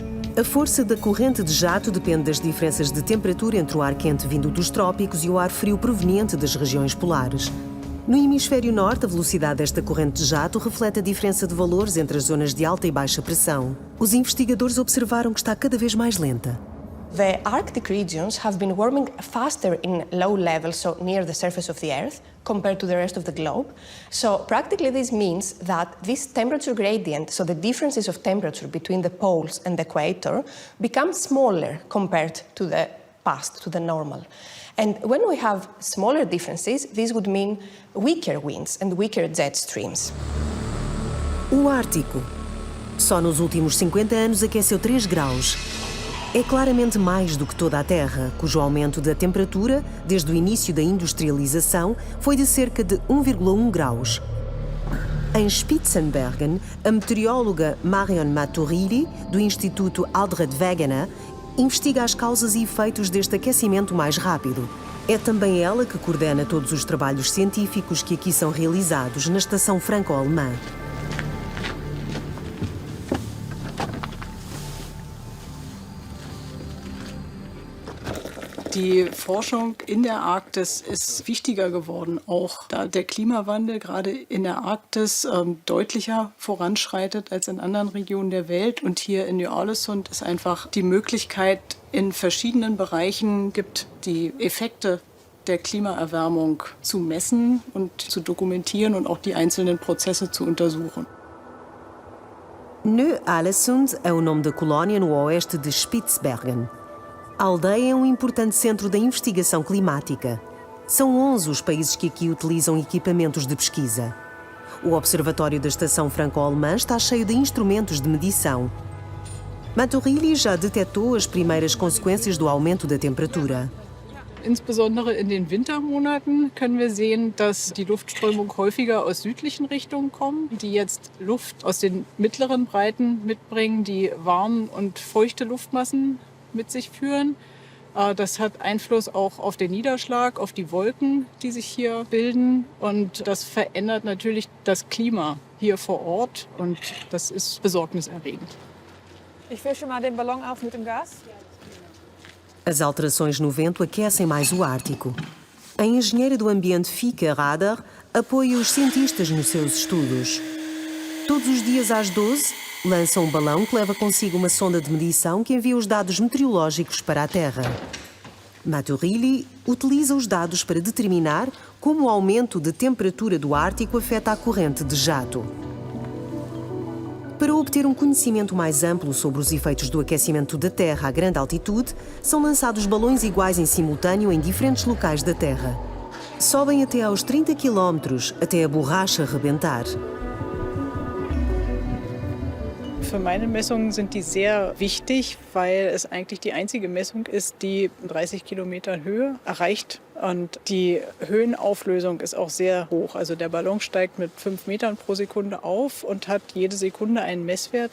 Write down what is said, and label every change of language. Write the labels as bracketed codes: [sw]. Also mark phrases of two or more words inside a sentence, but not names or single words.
[pt] A força da corrente de jato depende das diferenças de temperatura entre o ar quente vindo dos trópicos e o ar frio proveniente das regiões polares. No hemisfério norte, a velocidade desta corrente de jato reflete a diferença de valores entre as zonas de alta e baixa pressão. Os investigadores observaram que está cada vez mais lenta. [en] The Arctic regions have been warming faster in low levels, so near the surface of the Earth, compared to the rest of the globe. So practically this means that this temperature gradient, so the differences of temperature between the poles and the equator, become smaller compared to the past, to the normal. And when we have smaller differences, this would mean weaker winds and weaker jet streams. [pt] O Ártico. Só nos últimos 50 anos aqueceu 3 graus. É claramente mais do que toda a Terra, cujo aumento da temperatura, desde o início da industrialização, foi de cerca de 1,1 graus. Em Spitzenbergen, a meteoróloga Marion Maturilli, do Instituto Aldred Wegener, investiga as causas e efeitos deste aquecimento mais rápido. É também ela que coordena todos os trabalhos científicos que aqui são realizados na Estação Franco-Alemã. [de] Die Forschung in der Arktis ist wichtiger geworden, auch da der Klimawandel gerade in der Arktis deutlicher voranschreitet als in anderen Regionen der Welt. Und hier in Ny-Ålesund es einfach die Möglichkeit in verschiedenen Bereichen gibt, die Effekte der Klimaerwärmung zu messen und zu dokumentieren und auch die einzelnen Prozesse zu untersuchen. [pt] Ny-Ålesund é o nome da colónia no oeste de Spitsbergen. A aldeia é importante centro da investigação climática. São 11 os países que aqui utilizam equipamentos de pesquisa. O observatório da Estação Franco-Alemã está cheio de instrumentos de medição. Maturilli já detectou as primeiras consequências do aumento da temperatura. [de] Insbesondere in den Wintermonaten können wir sehen, dass die Luftströmung häufiger aus südlichen Richtungen kommt, die jetzt Luft aus den mittleren Breiten mitbringen, die warme und feuchte Luftmassen mit sich führen. Das hat Einfluss auch auf den Niederschlag, auf die Wolken, die sich hier bilden. Und das verändert natürlich das Klima hier vor Ort. Und das ist besorgniserregend. Ich fische mal den Ballon auf mit dem Gas. [pt] As alterações no vento aquecem mais o Ártico. A engenheira do ambiente Fika Radar apoia os cientistas nos seus estudos. Todos os dias às 12, lança um balão que leva consigo uma sonda de medição que envia os dados meteorológicos para a Terra. Maturilli utiliza os dados para determinar como o aumento de temperatura do Ártico afeta a corrente de jato. Para obter um conhecimento mais amplo sobre os efeitos do aquecimento da Terra a grande altitude, são lançados balões iguais em simultâneo em diferentes locais da Terra. Sobem até aos 30 km, até a borracha rebentar. [de] Für meine Messungen sind die sehr wichtig, weil es eigentlich die einzige Messung ist, die 30 Kilometer Höhe erreicht. Und die Höhenauflösung ist auch sehr hoch. Also der Ballon steigt mit 5 Metern pro Sekunde auf und hat jede Sekunde einen Messwert.